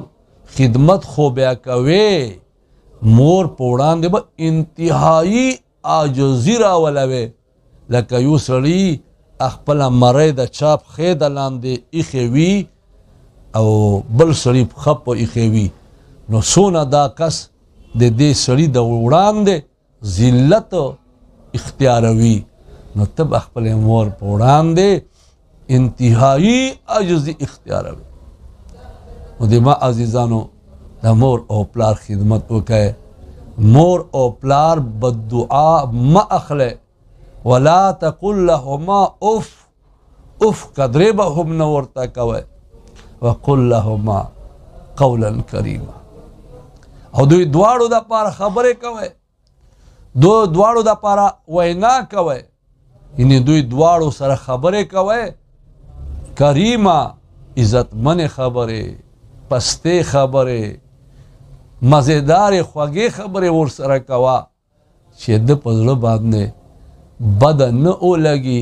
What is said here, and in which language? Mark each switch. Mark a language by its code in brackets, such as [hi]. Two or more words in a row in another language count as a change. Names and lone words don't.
[ps] خدمت خو بیا کوي، مور په وړاندې به انتهایی عاجزي راولوي، لکه یو سړي خپله مرۍ د چا پښې د لاندې ایښې وي او بل سړي پښه په ایښې وي، نو څونه دا کس د دې سړي د وړاندې ذلت اختیاروي، نو ته به خپلې مور په وړاندې انتهایی عاجزي اختیاروي. نو د ما عزیزانو د مور او پلار خدمت وکړئ. مور او پلار بددعا مه اخلئ، [ar] ولا تقل لهما اف، [ps] اف قدرې به هم نه ورته کوئ، [ar] وقل لهما قولا کریما. [ps] او دوی دواړو دپاره خبرې کوئ، دواړو دپاره وینا کوئ، یعنې دوی دواړو سره خبرې کوئ، کریمه عزتمنې خبرې، پستې خبرې، مزیدارې خوږې خبرې ورسره کوه چې د په زړه باندې بده نه ولګي.